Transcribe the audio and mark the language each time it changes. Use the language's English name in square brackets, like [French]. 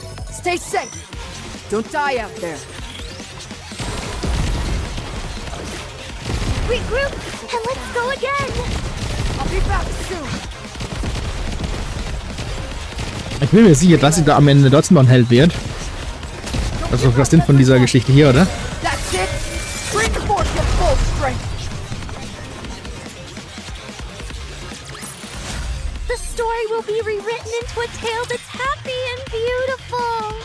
[English] Stay safe. Don't die out there. Regroup and let's go again! I'll be back soon. [German] Ich bin mir sicher, dass sie da am Ende trotzdem noch ein Held wird. Das ist doch der Sinn von dieser Geschichte hier, oder? [English] That's it. Bring forth your full strength. The story will be rewritten into a tale that's happy and beautiful!